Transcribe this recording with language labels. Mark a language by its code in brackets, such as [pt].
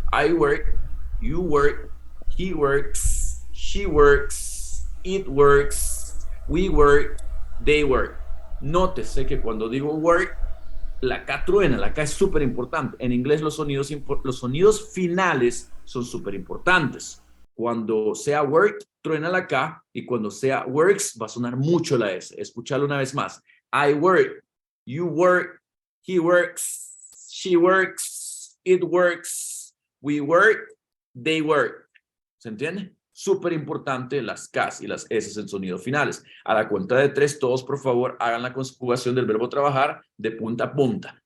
[en] I work, you work, he works, she works, it works, we work, they work. [es] Nótese que cuando digo work, la K truena, la K es súper importante. En inglés los sonidos finales son súper importantes. Cuando sea work, truena la K, y cuando sea works, va a sonar mucho la S. Escuchalo una vez más. [en] I work, you work, he works, she works, it works, we work, they work. [es] ¿Se entiende? Súper importante las Ks y las S en sonidos finales. A la cuenta de tres, todos por favor hagan la conjugación del verbo trabajar de punta a punta.